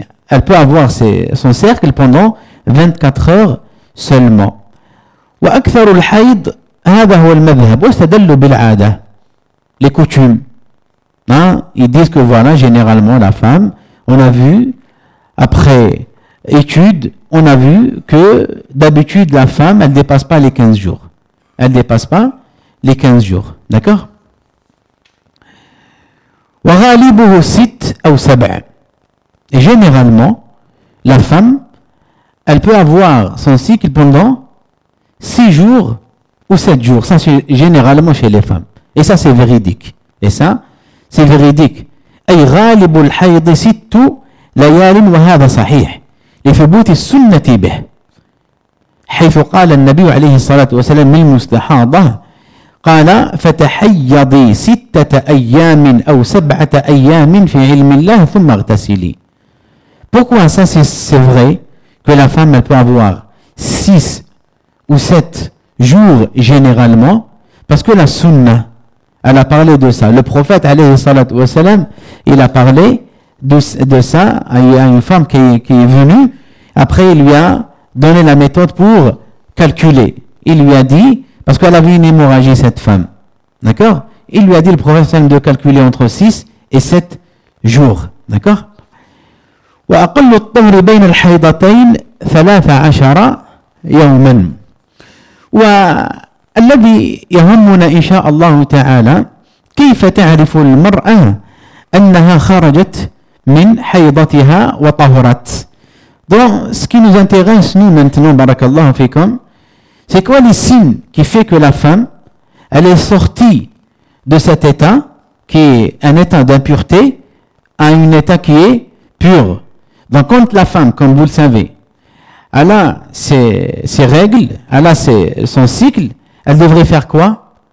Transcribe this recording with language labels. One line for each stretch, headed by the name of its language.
French: Elle peut avoir son cercle pendant 24 heures seulement.
Arabic: وَأَكْثَرُ الْحَيْضِ هذا هو المذهب واستدلوا بالعادة لكوتوم.
French: Ils disent que voilà, généralement la femme, on a vu après étude, on a vu que d'habitude la femme elle dépasse pas les 15 jours. Elle dépasse pas les 15 jours. D'accord?
Arabic: وغالبه ست أو سبع.
French: Et généralement la femme elle peut avoir son cycle pendant 6 jours ou 7 jours, ça c'est généralement chez les femmes. Et ça c'est véridique. Et ça, c'est véridique. Aïe,
Arabic: ghalibul hayd sittu layalin wa hadha sahih. Li thubuti sunnati bih. حيث قال النبي عليه الصلاة والسلام للمستحاضة قال فتحيضي ستة أيام أو سبعة أيام في علم الله ثم اغتسلي.
French: Pourquoi ça c'est vrai que la femme elle peut avoir 6 ou 7 jour généralement, parce que la sunna, elle a parlé de ça. Le prophète, alayhi salatu wa salam, il a parlé de ça à une femme qui est venue. Après, il lui a donné la méthode pour calculer. Il lui a dit, parce qu'elle avait une hémorragie, cette femme. D'accord? il lui a dit le prophète de calculer entre 6 et 7 jours. D'accord ?
Arabic: وأقل الطهر بين الحيضتين 13 يوما. والذي يهمنا إن شاء الله تعالى كيف تعرف المرأة أنها خرجت من حيضتها وطهرت.
French: Donc ce qui nous intéresse nous maintenant, barakallahu fikum, c'est quoi les signes qui fait que la femme elle est sortie de cet état qui est un état d'impureté à un état qui est pur. Donc quand la femme, comme vous le savez, elle a ses règles, elle a son cycle, elle devrait faire quoi?